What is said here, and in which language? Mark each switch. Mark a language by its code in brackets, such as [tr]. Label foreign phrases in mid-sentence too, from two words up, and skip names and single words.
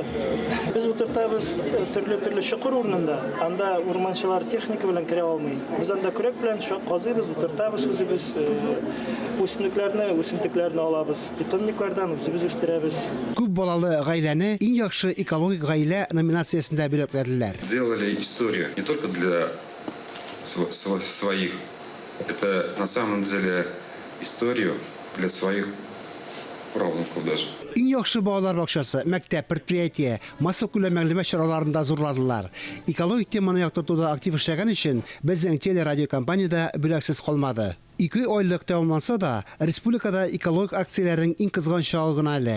[tt] Без утыртабыз төрле чокыр урынында. Анда урманчылар техника белән керә алмый. Без анда көрәк белән казыйбыз, утыртабыз, үзебез үсентекләрне алабыз. Питомниклардан үзебез үстерәбез. Күп балалы гаиләне иң яхшы экологик гаилә номинациясендә бүләкләделәр. [ru] Сделали историю не только для своих, это на самом деле историю для своих правнуков даже. [tt] Иң яхшы балалар бакчасы, мәктәп, предприятие, массив күләм мәгълүмат чараларында зурладылар. Экологик теманы яктыртуда актив эшләгән өчен безнең телерадиокомпаниядә бүләксез калмады. 2 айлык тәмамланса да, республикада экологик акцияләрнең иң кызган чагы гына әле.